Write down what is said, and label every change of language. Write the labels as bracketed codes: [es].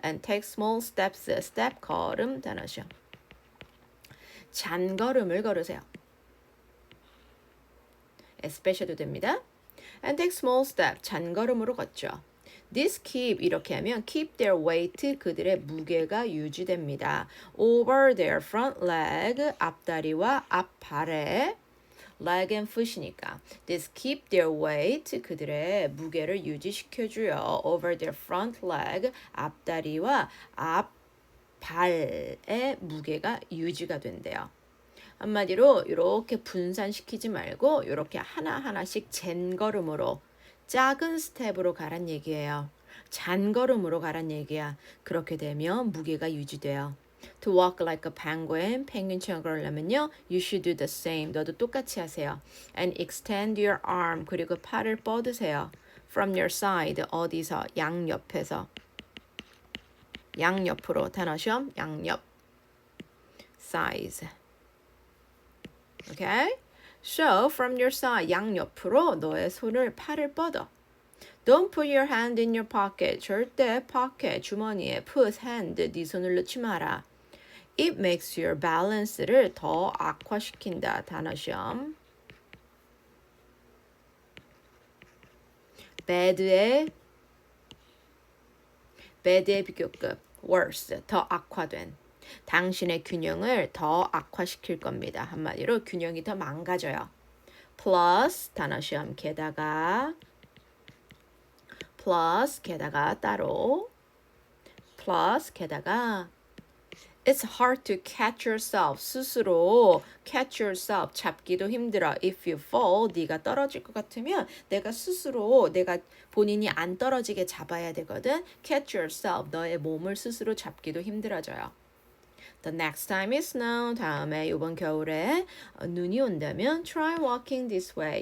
[en] and take small steps. step 걸음 단어죠. [ko] 잔걸음을 걸으세요. especial도 됩니다. [en] and take small step. [ko] 잔걸음으로 걷죠. [en] This keep [ko] 이렇게 하면 [en] keep their weight [ko] 그들의 무게가 유지됩니다. [en] over their front leg [ko] 앞다리와 앞발에 [en] leg and foot이니까 this keep their weight [ko] 그들의 무게를 유지시켜줘요. [en] over their front leg [ko] 앞다리와 앞발의 무게가 유지가 된대요. 한마디로 이렇게 분산시키지 말고 이렇게 하나하나씩 젠걸음으로 작은 스텝으로 가란 얘기예요. 잔걸음으로 가란 얘기야. 그렇게 되면 무게가 유지돼요. [en] To walk like a penguin, [ko] 펭귄처럼 걸으려면요. [en] You should do the same. [ko] 너도 똑같이 하세요. [en] And extend your arm. [ko] 그리고 팔을 뻗으세요. [en] From your side. [ko] 어디서? 양옆에서. 양옆으로. 단어 시험. 양옆. size. Okay? [en] So, from your side. [ko] 양옆으로 너의 손을 팔을 뻗어. [en] Don't put your hand in your pocket. [ko] 절대 pocket, 주머니에 [en] put hand, [ko] 네 손을 넣지 마라. [en] It makes your balance를 [ko] 더 악화시킨다. 단어 시험. bad의 비교급. worse, 더 악화된. 당신의 균형을 더 악화시킬 겁니다. 한마디로 균형이 더 망가져요. plus, 단어 시험. 게다가 plus 게다가 따로 plus 게다가 [en] It's hard to catch yourself. [ko] 스스로 [en] catch yourself. [ko] 잡기도 힘들어. [en] If you fall, [ko] 네가 떨어질 것 같으면 내가 스스로 내가 본인이 안 떨어지게 잡아야 되거든. catch yourself. 너의 몸을 스스로 잡기도 힘들어져요. [en] The next time it snow. [ko] 다음에 이번 겨울에 눈이 온다면 [en] try walking this way.